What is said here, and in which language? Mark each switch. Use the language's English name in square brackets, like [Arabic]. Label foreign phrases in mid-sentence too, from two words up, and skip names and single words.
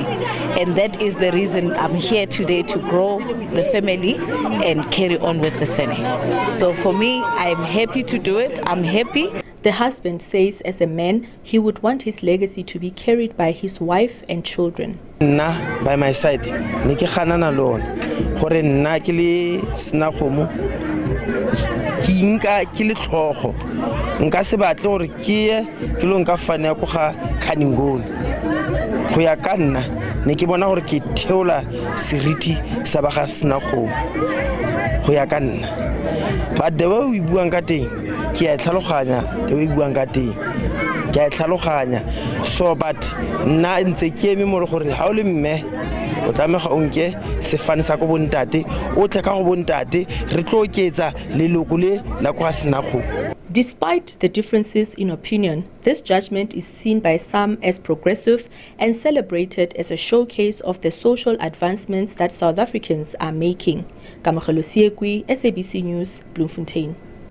[English] And that is the reason I'm here today, to grow the family and carry on with the surname. So for me, I'm happy to do it. I'm happy. The husband says as a man, he would want his legacy to be carried by his wife and children. Nna, by my side, [Tswana] ne ke ganana le one gore nna ke le sena kgomo ke nka ke le tlhogo nka se batle gore ke lo nka fane go ga Kaningoni go ya ka nna ne ke bona gore ke theola seriti sa ba ga sena kgomo go ya ka nna ba de ba o buang ka teng ke a tlhaloganya de o buang ka teng ke a tlhaloganya [English] so but [Tswana] nna ntse ke eme mo gore ha o le mme o tlamega o nke sefane sa go bontate o tle ka go bontate re tlo oketsa leloko le la go sena go. [English] Despite the differences in opinion, this judgment is seen by some as progressive and celebrated as a showcase of the social advancements that South Africans are making. Kamogelo Siekwi, SABC News, Bloemfontein.